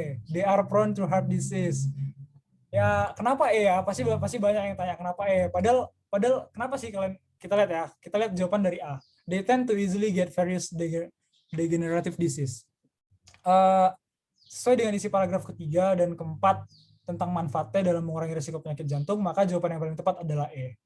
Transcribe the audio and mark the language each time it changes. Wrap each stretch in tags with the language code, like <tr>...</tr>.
<en>They are prone to heart disease.</en> <id>Ya, kenapa E ya? Pasti banyak yang tanya kenapa E. Padahal kenapa sih kalian? Kita lihat ya. Kita lihat jawaban dari A.</id> <en>They tend to easily get various degenerative disease.</en> <id>Sesuai dengan isi paragraf ketiga dan keempat tentang manfaatnya dalam mengurangi risiko penyakit jantung, maka jawaban yang paling tepat adalah E.</id>